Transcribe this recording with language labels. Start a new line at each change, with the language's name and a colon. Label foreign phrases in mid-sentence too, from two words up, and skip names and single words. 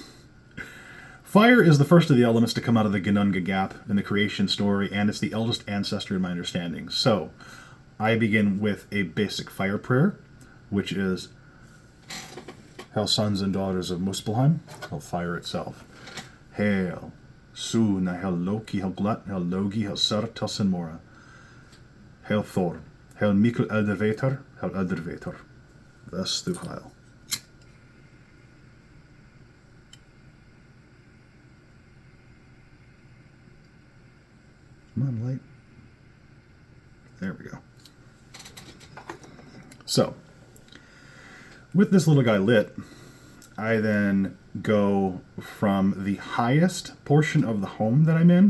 English: Fire is the first of the elements to come out of the Ginnreginn gap in the creation story, and it's the eldest ancestor in my understanding. So, I begin with a basic fire prayer, which is, Hail, sons and daughters of Muspelheim, hail fire itself.
Old Norse: Heil, Sunna, heil Loki, heil Glut, heil Logi, heil Surt, heil Sinmora. Heil þórr, heil Míkileldrvættr, heil Eldrvættr.
English: Thus through heil. Come on, light. There we go. So, with this little guy lit, I then go from the highest portion of the home that I'm in.